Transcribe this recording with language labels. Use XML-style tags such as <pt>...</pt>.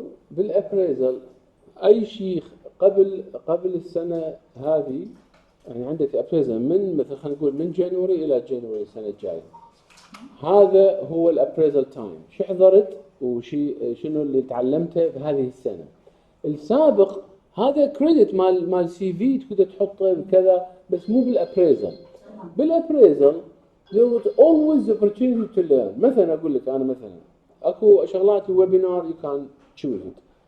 <ar>بالابريزل اي شيء قبل السنه هذه يعني عندك ابريزل من مثلا خلينا نقول من جانوري الى جانوري السنه الجايه. هذا هو الابريزل تايم. شو حضرت شنو اللي تعلمته بهذه السنه. السابق هذا كريدت مال سي في تقدر تحطه بكذا بس مو بالابريزل. بالابريزل</ar> <en>there was always the opportunity to learn.</en> <ar>مثلا اقول لك انا مثلا اكو شغلات ويبينار</ar> <en>you can choose it.</en>